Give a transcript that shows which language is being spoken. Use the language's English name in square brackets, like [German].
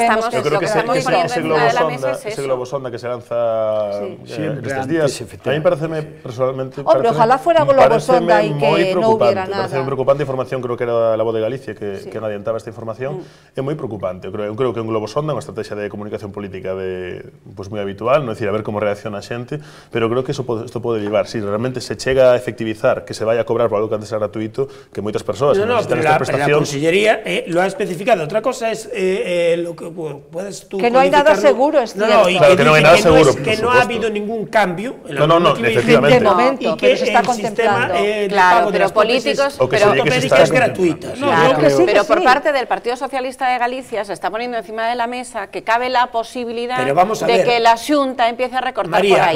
[Spanish] yo creo que ese globo sonda que se lanza estos días, a mí me parece personalmente... Hombre, ojalá fuera globo sonda y que no hubiera nada. Parece muy preocupante información, creo que era La Voz de Galicia que adiantaba esta información, [Galician] é moi preocupante. Eu creo que un globo sonda é unha estrategia de comunicación política moi habitual, non decir, a ver como reacciona a xente, pero creo que isto pode llevar, si realmente se chega a efectivizar que se vai a cobrar por algo que antes era gratuito, que moitas persoas necesitan esta prestación... [Spanish] La Consellería lo ha especificado. Otra cosa es lo que puedes tú... Que no hay nada seguro, es cierto. Claro, que no hay nada seguro, que no ha habido ningún cambio en la normativa vigente. De momento, pero se está contemplando. Claro, pero políticos... es gratuita. Claro, pero por parte del Partido Socialista de Galicia se está poniendo encima de la mesa que cabe la posibilidad de que la Xunta empiece a recortar por ahí.